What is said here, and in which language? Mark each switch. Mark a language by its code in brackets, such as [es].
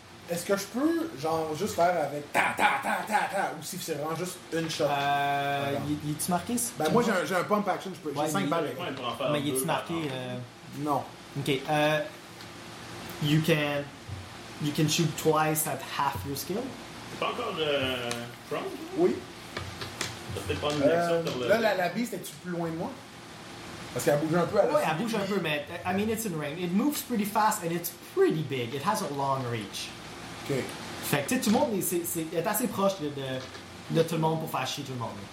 [fr] Est-ce que je peux, genre, juste faire avec ta ta ta ta ta, ou si c'est vraiment juste une shot? Y est-tu marqué? Ben, moi, j'ai un pump action, je peux. Ouais, j'ai 5 balles. Mais y est-tu marqué? Non. Ok. [en] You can shoot twice at half your skill. [fr] T'es pas encore prone? Oui. T'as pas une action pour le. Là, la beast, es-tu plus loin de moi? Parce qu'elle bouge un peu. Ouais, elle bouge un peu, mais. [en] I mean, it's in ring. It moves pretty fast and it's pretty big. It has a long reach. Okay. [fr] Fait que tout le monde est assez proche de tout le monde pour faire chier tout le monde.